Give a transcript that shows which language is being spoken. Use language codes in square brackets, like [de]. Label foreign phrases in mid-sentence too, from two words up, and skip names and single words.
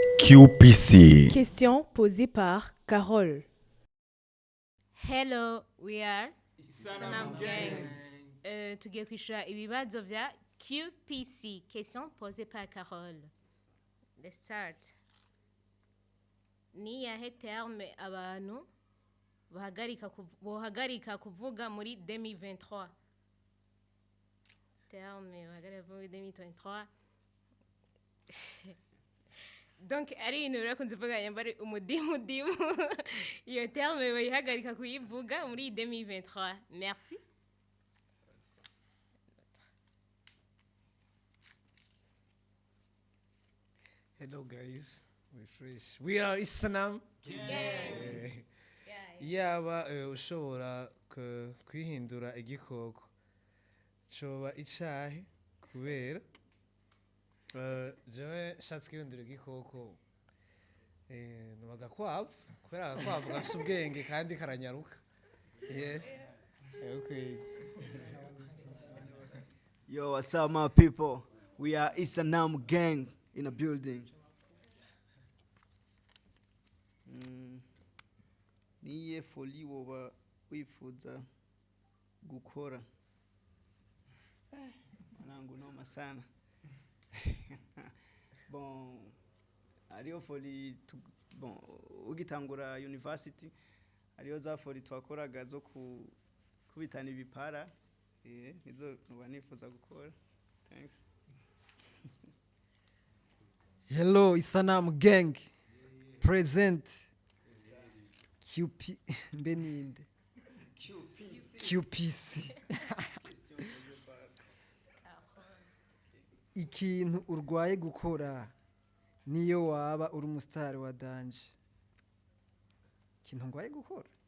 [fr] QPC. Question posée par Carole. [en] Hello, we are Isanamu Gang. [rn] Tugiye kwishura ibibazo vya QPC. [fr] Question posée par Carole. [en] Let's start. [rn] Ni yahe terme abantu bohagarika kuvuga muri 2023? Terme bohagarika muri 2023. Donc ari ibintu birakunze kuvuga yambare umudimu iyo terme bayihagarika kuyivuga muri 2023. [fr] Merci. [en] Hello guys, we're fresh. We are Isanamu Gang. [rn] Yaba ushobora kwihindura igikoko coba icahe kubera jewe shatse kwihindura igikoko no agakwavu kubera agakwavu gafite ubwenge kandi karanyaruka. [en] Okay. Yo, what's up, my people? We are Isanamu Gang in a building. [rn] Niye foli woba wifuza gukora? [sw] Manangu noma sana. [rn] Bon, ariyo foli bon, ugitangura university ariyo za foli twakoraga zo kubitana ibipara. Nizo nuba nifuza gukora. [en] Thanks. Hello, Isanamu Gang. Present. [rn] Beninde. [fr] QPC. [rn] Ikintu urwaye gukora niyo waba uri umustar wa danje. Ikintu ngwaye gukora.